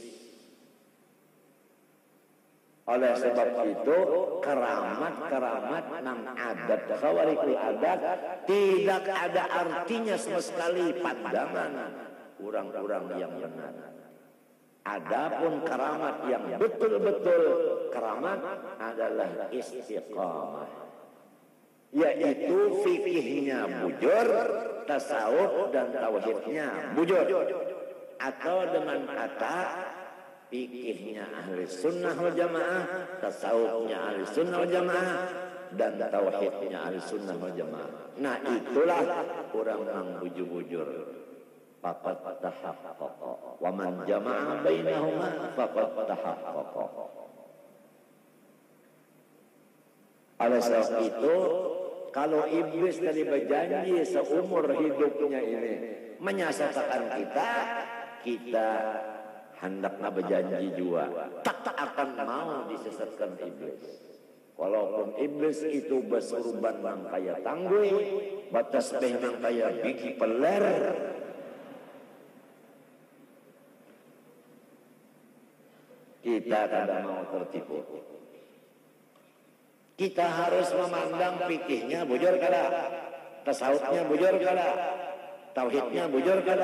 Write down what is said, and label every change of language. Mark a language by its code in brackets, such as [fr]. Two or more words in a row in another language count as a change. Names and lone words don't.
[id] Oleh sebab itu keramat nang adat [ar] خوارق العادة [id] tidak ada artinya sama sekali pandangan orang-orang yang benar. Adapun keramat yang betul-betul keramat adalah istiqamah, yaitu fikihnya bujur, tasawuf dan tauhidnya bujur, atau dengan kata fikihnya [ar] أهل السنة والجماعة, [id] tasawufnya [ar] أهل السنة والجماعة, [id] dan tauhidnya [ar] أهل السنة والجماعة. [id] Nah, itulah orang yang bujur-bujur. [ar] فقد تحقق ومن جمع بينهما فقد تحقق. [id] Oleh sebab itu, kalau iblis tadi berjanji seumur hidupnya ini menyesatkan kita hendaknya berjanji juga tak akan mau disesatkan iblis. Walaupun iblis itu bersurban nang kaya tanggui, batas beh nang kaya biji peler, kita kada mau tertipu. Kita harus memandang fikihnya bujur kada, tasawufnya bujur kada, tauhidnya bujur kada.